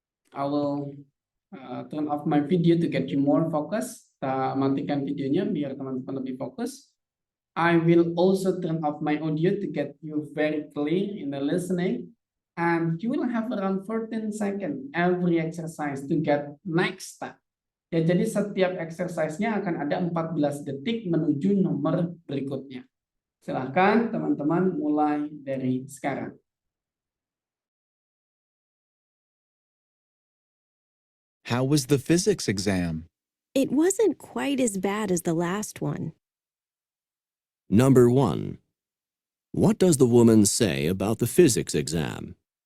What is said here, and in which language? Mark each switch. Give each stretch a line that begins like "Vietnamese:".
English: I will turn off my video to get you more focus.
Indonesian: Kita matikan videonya biar teman-teman lebih fokus.
English: I will also turn off my audio to get you very clear in the listening. And you will have around 14 seconds every exercise to get next step.
Indonesian: Ya, jadi setiap exercise-nya akan ada 14 detik menuju nomor berikutnya. Silahkan teman-teman mulai dari sekarang.
English: How was the physics exam? It wasn't quite as bad as the last one. Number 1. What does the woman say about the physics exam?